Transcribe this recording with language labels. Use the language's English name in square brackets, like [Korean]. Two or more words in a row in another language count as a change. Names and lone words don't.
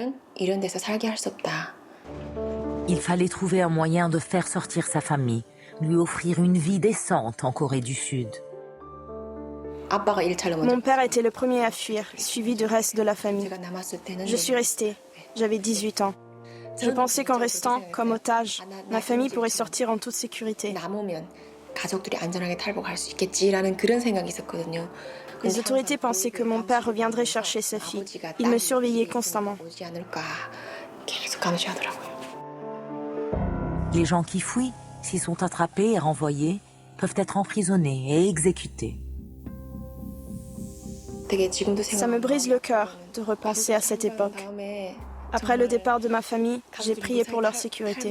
[French] Il fallait trouver un moyen de faire sortir sa famille, lui offrir une vie décente en Corée du Sud. Mon père était le premier à fuir, suivi du reste de la famille. Je suis restée. J'avais 18 ans. Je pensais qu'en restant comme otage, ma famille pourrait sortir en toute sécurité. [Korean] 가족들이 안전하게 탈북할 수 있겠지라는 그런 생각이 있었거든요. [French] Les autorités pensaient que mon père reviendrait chercher sa fille. Il me surveillait constamment. [Korean] 오지 않을까 계속 감시하더라고요. [French] Les gens qui fuient, s'ils sont attrapés et renvoyés, peuvent être emprisonnés et exécutés. Ça me brise le cœur de repenser à cette époque. Après le départ de ma famille, j'ai prié pour leur sécurité.